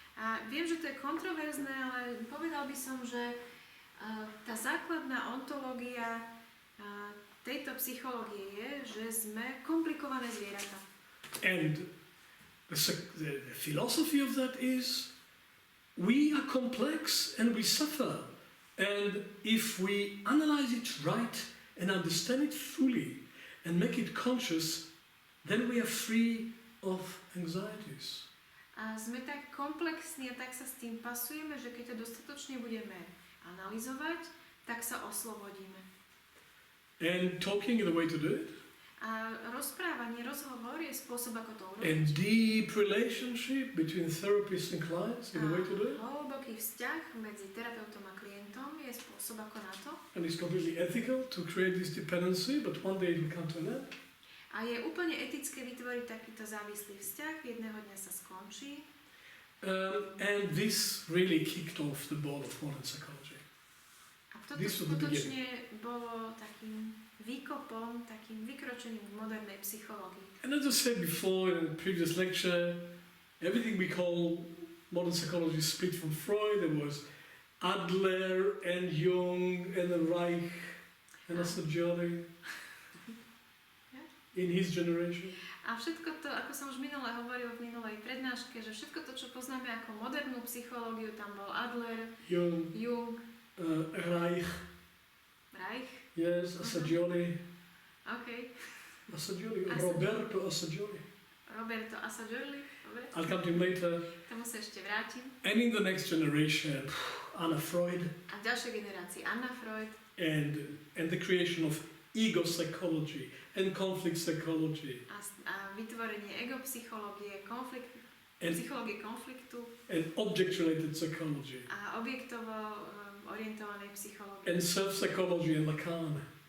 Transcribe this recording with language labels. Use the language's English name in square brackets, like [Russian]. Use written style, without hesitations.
[Slovak] A viem, že to je kontroverzné, ale povedal by som, že tá základná ontológia tejto psychológie je, že sme komplikované zvieratá. [English] And the philosophy of that is we are complex and we suffer. And if we analyze it right and understand it fully and make it conscious, then we are free of anxieties. [Slovak] A sme tak komplexní a tak sa s tým pasujeme, že keď to dostatočne budeme analyzovať, tak sa oslobodíme. [English] And talking is the way to do it. [Slovak] A rozprávanie, rozhovor je spôsob, ako to urobiť. [English] And deep relationship between therapists and clients is the way to do it. [Slovak] Hlboký vzťah medzi terapeutom a klientom je spôsob, ako na to. [English] And it's completely ethical to create this dependency, but one day it will come to an end. [Slovak] A je úplne etické vytvoriť takýto závislý vzťah, jedného dňa sa skončí. [English] And this really kicked off the ball of modern psychology. [Slovak] A toto skutočne bolo takým výkopom, takým vykročením v modernej psychológii. [English] And as I said before in a previous lecture, everything we call modern psychology is split from Freud. There was Adler and Jung and then Reich and Assagioli in his generation. [Slovak] A všetko to, ako som už minule hovoril v minulej prednáške, že všetko to, čo poznáme ako modernú psychológiu, tam bol Adler, Jung, [English] Reich. Yes, Assagioli. Okay. Assagioli. Roberto Assagioli. [Slovak] Dobre. [English] I'll come to him later. [Slovak] Tomu sa ešte vrátim. [English] And in the next generation, Anna Freud. [Slovak] A v ďalšej generácii Anna Freud. [English] And the creation of ego psychology and conflict psychology. [Slovak] A vytvorenie egopsychológie, psychológie konfliktu. [English] And object-related psychology. [Slovak] A objektovo orientovanej psychológie. [English] And self-psychology and Lacan.